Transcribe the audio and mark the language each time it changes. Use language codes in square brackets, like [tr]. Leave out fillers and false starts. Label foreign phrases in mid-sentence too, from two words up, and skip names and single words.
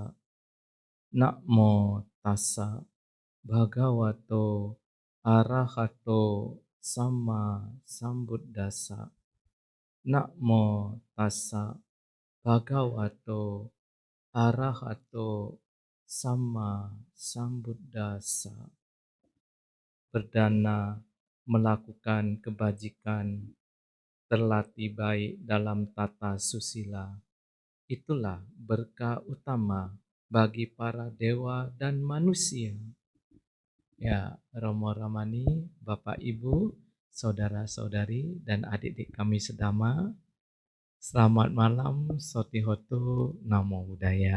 [pi] Namo tassa bhagavato arahato sama sambuddhassa. Namo tassa bhagavato arahato sama sambuddhassa. [id] Perdana melakukan kebajikan, terlatih baik dalam tata susila. Itulah berkah utama bagi para dewa dan manusia. Ya, Romo Ramani, Bapak Ibu, saudara-saudari, dan adik-adik kami sedama, selamat malam, [pi] Sotihotu, Namo Buddhaya.